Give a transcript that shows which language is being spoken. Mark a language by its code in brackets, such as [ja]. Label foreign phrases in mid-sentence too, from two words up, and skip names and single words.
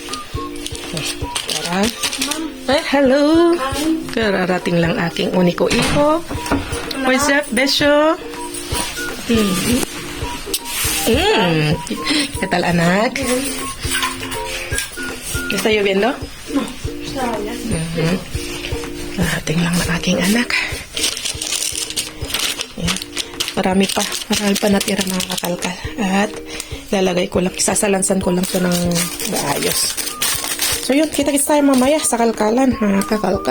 [tl] Tara. Ay, hello. Kararating lang aking [es] uniko iho. [en] What's up, [es] Besyo? ¿Qué tal, anak? ¿Está lloviendo? No, está bien. [tl] Kararating lang ng aking anak. Yan. Marami pa natira mga kakalkal. At lalagay ko lang, sasalansan ko lang ito ng maayos. So yun, kita-kits tayo mamaya sa kalkalan, mga kakalkal.